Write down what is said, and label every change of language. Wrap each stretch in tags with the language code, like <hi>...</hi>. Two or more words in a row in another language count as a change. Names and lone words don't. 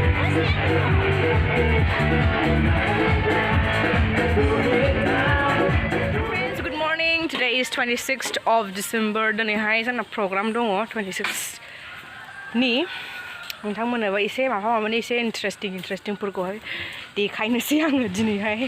<en>Friends, good morning. Today is 26th of December.</en> <brx>दिनैहाय जोंना program दङ 26 नि नोंथांमोननोबो एसे माबा एसे इन्टारेस्टिं फोरखौहाय देखायनोसै आङो दिनैहाय</brx>